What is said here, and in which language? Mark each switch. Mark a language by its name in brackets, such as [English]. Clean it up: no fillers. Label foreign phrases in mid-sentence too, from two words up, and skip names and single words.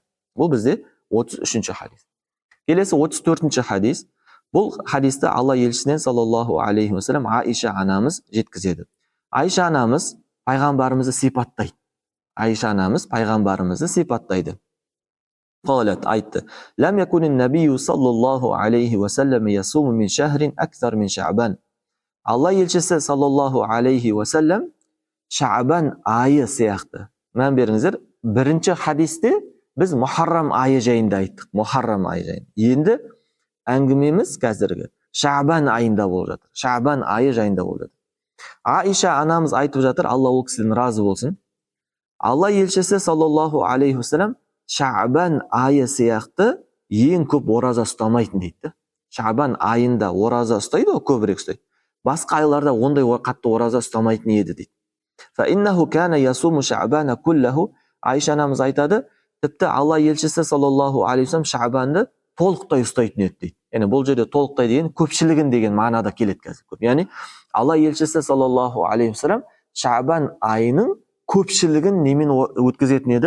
[Kazakh] Бұл бізде 33-ші хадис. Келесі 34-ші хадис. Бұл хадисті Алла елшісінен [Arabic] صلى الله عليه وسلم [Kazakh] Аиша анамыз жеткізеді. Аиша анамыз пайғамбарымызды сипаттайды. Аиша анамыз пайғамбарымызды сипаттайды. Қалат айтты: [Arabic] "لم يكن النبي صلى الله عليه وسلم يصوم من شهر أكثر من شعبان." [Kazakh] Алла елшісі [Arabic] صلى الله عليه وسلم [Kazakh] Шаъбан айы сияқты. Мән беріңіздер, бірінші хадисте біз Мухаррам айы жайында айттық. Мухаррам айы жайында. Енді әңгімеміз қазіргі Шаъбан айында болып жатыр. Шаъбан айы жайында болып жатыр. Аиша анамыз айтып жатыр, Алла ол кісіден разы болсын. Алла елшісі [Arabic] صلى الله عليه وسلم [Kazakh] Шаъбан айы сияқты ең көп ораза ұстамайтын дейді. Шаъбан айында ораза ұстайды, көбірек ұстайды. Басқа айларда ондай қатты ораза ұстамайтын еді дейді. [Arabic] فإنه كان يصوم شعبان كله. [Kazakh] Айша анамыз айтады, тіпті Алла елшісі [Arabic] صلى الله عليه وسلم [Kazakh] Шаъбанды толықтай ұстайтын еді дейді. Яғни бұл жерде толықтай деген көпшілігін деген мағынада келеді қазір. Яғни Алла елшісі [Arabic] صلى الله عليه وسلم [Kazakh] Шаъбан айының көпшілігін немен өткізетін еді?